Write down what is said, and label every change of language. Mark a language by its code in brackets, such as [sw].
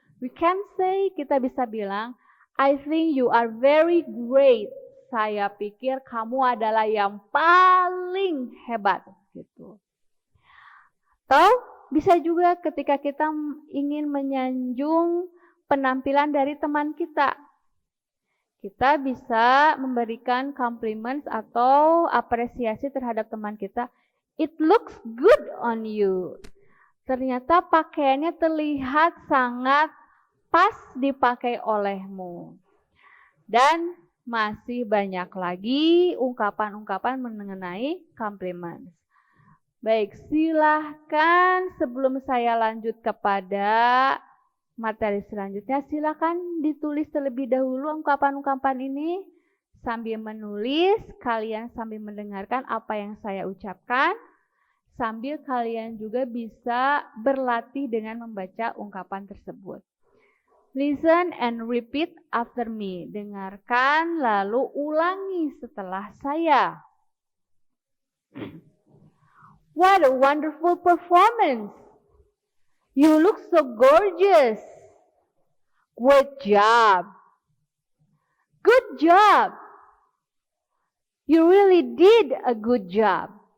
[en] We can say, [id] kita bisa bilang, [en] I think you are very great. [id] Saya pikir kamu adalah yang paling hebat. Gitu. Atau bisa juga ketika kita ingin menyanjung penampilan dari teman kita. Kita bisa memberikan compliments atau apresiasi terhadap teman kita. [en] It looks good on you. [id] Ternyata pakaiannya terlihat sangat pas dipakai olehmu. Dan masih banyak lagi ungkapan-ungkapan mengenai compliments. Baik, silahkan sebelum saya lanjut kepada materi selanjutnya, silahkan ditulis terlebih dahulu ungkapan-ungkapan ini. Sambil menulis, kalian sambil mendengarkan apa yang saya ucapkan. Sambil kalian juga bisa berlatih dengan membaca ungkapan tersebut. [en] Listen and repeat after me. [id] Dengarkan lalu ulangi setelah saya. [en] What a wonderful performance. You look so gorgeous. Good job. Good job. You really did a good job.